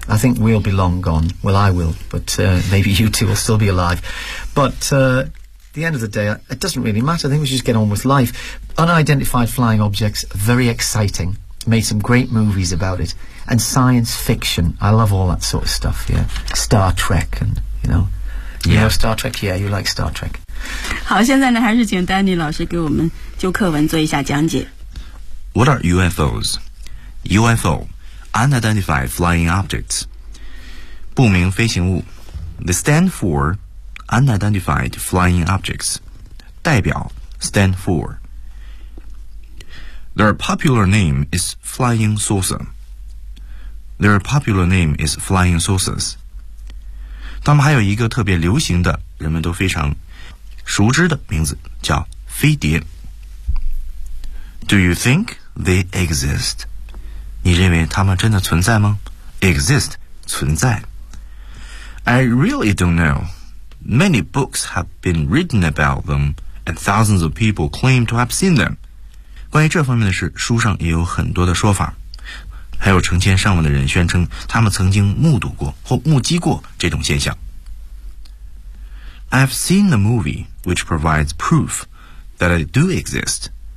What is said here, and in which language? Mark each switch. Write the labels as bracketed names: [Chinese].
[English] I think we'll be long gone. Well, I will, but maybe you two will still be alive. But at the end of the day, it doesn't really matter. I think we should just get on with life. Unidentified flying objects, very exciting. Made some great movies about it. And science fiction. I love all that sort of stuff, yeah. Star Trek and, you know. Yeah. You know Star Trek? Yeah, you like Star Trek. [Chinese] 好，现在呢，还是请丹尼老师给我们就课文做一下讲解。 [English] What are UFOs? UFO, Unidentified Flying Objects. [Chinese] 不明飞行物。 [English] They stand for Unidentified Flying Objects. [Chinese] 代表 [English] stand for. Their popular name is Flying Saucer. Their popular name is Flying Saucers. [Chinese] 他们还有一个特别流行的，人们都非常熟知的名字，叫飞碟。 [English] Do you think they exist? [Chinese] 你认为他们真的存在吗？ [English] Exist, [Chinese] 存在。 [English] I really don't know. Many books have been written about them, and thousands of people claim to have seen them. [Chinese] 关于这方面的事，书上也有很多的说法。还有成千上万的人宣称他们曾经目睹过或目击过这种现象。 [English] I've seen a movie which provides proof that I do exist.